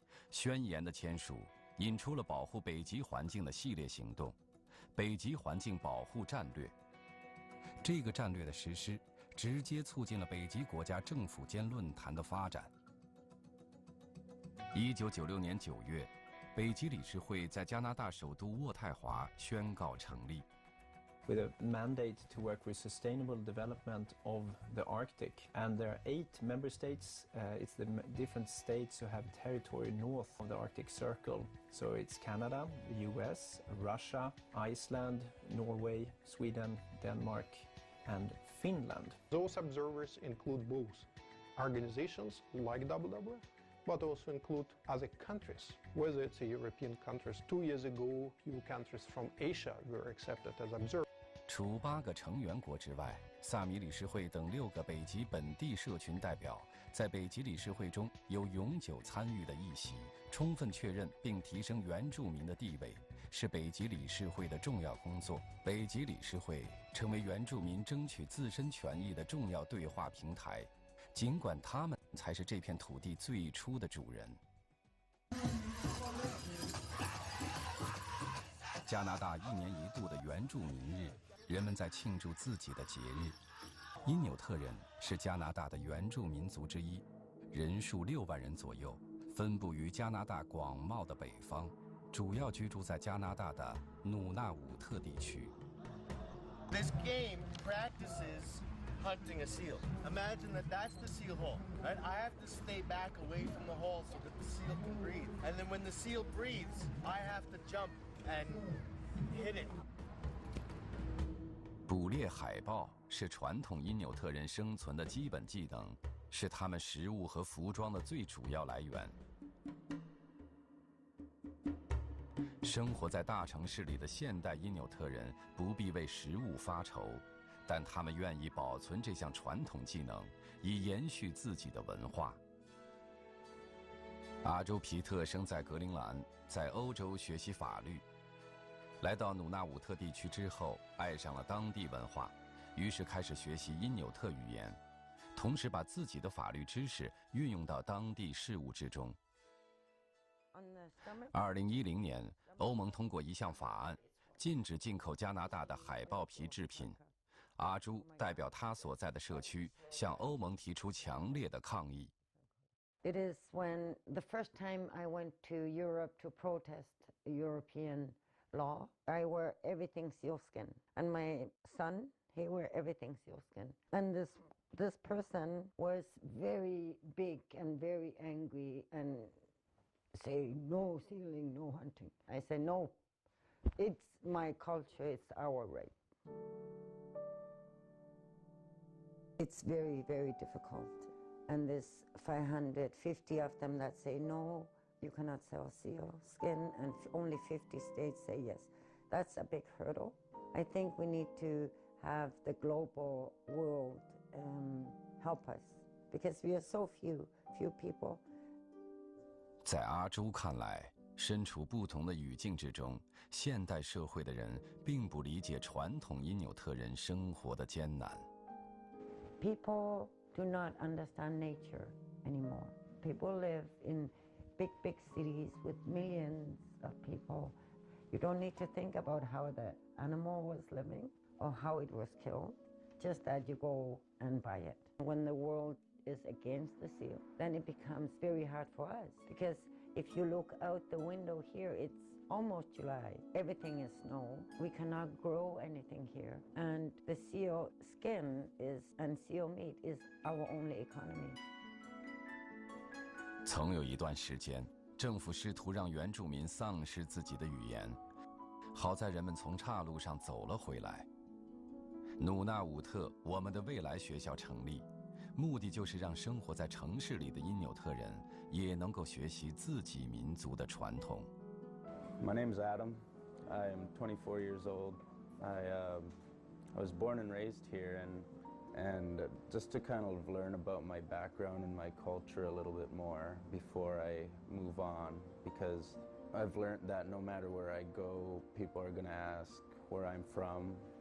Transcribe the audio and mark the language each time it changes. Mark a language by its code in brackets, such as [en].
[zh] 宣言的签署引出了保护北极环境的系列行动——北极环境保护战略。这个战略的实施直接促进了北极国家政府间论坛的发展。 1996年9月，北极理事会在加拿大首都渥太华宣告成立。 [en] With a mandate to work with sustainable development of the Arctic. And there are 8 member states. It's the different states who have territory north of the Arctic Circle. So it's Canada, the US, Russia, Iceland, Norway, Sweden, Denmark, and Finland. Those observers include both organizations like WWF, but also include other countries, whether it's European countries. 2 years ago, few countries from Asia were accepted as observers. [zh] 除8个成员国之外，萨米理事会等6个北极本地社群代表在北极理事会中有永久参与的议席，充分确认并提升原住民的地位，是北极理事会的重要工作。北极理事会成为原住民争取自身权益的重要对话平台，尽管他们才是这片土地最初的主人。加拿大1年1度的原住民日，人们在庆祝自己的节日。因纽特人是加拿大的原住民族之一，人数6万人左右，分布于加拿大广袤的北方，主要居住在加拿大的努纳武特地区。 [en] This game practices hunting a seal. Imagine that that's the seal hole, right? I have to stay back away from the hole so that the seal can breathe. And then when the seal breathes, I have to jump and hit it. [zh] 捕猎海豹是传统因纽特人生存的基本技能，是他们食物和服装的最主要来源。生活在大城市里的现代因纽特人不必为食物发愁，但他们愿意保存这项传统技能，以延续自己的文化。阿周皮特生在格陵兰，在欧洲学习法律。来到努纳武特地区之后，爱上了当地文化，于是开始学习因纽特语言，同时把自己的法律知识运用到当地事务之中。 2010年，欧盟通过一项法案，禁止进口加拿大的海豹皮制品。阿朱代表他所在的社区向欧盟提出强烈的抗议。 [en] It is when the first time I went to Europe to protest European law, I wear everything sealskin, and my son, he wear everything sealskin. And this person was very big and very angry and say no sealing, no hunting. I say no, it's my culture, it's our right. It's very, very difficult. And there's 550 of them that say no, you cannot sell seal skin, and only 50 states say yes. That's a big hurdle. I think we need to have the global world help us, because we are so few people. [zh] 在阿朱看来，身处不同的语境之中，现代社会的人并不理解传统因纽特人生活的艰难。 [en] People do not understand nature anymore. People live in big cities with millions of people. You don't need to think about how the animal was living or how it was killed, just that you go and buy it. When the world is against the seal, then it becomes very hard for us, because if you look out the window here, it's almost July. Everything is snow. We cannot grow anything here. And the seal skin and seal meat is our only economy. [zh] 曾有一段时间，政府试图让原住民丧失自己的语言，好在人们从岔路上走了回来。努纳武特我们的未来学校成立，目的就是让生活在城市里的因纽特人也能够学习自己民族的传统。 [en] My name is Adam. I am 24 years old. I was born and raised here, and just to kind of learn about my background and my culture a little bit more before I move on, because I've learned that no matter where I go, people are going to ask where I'm from.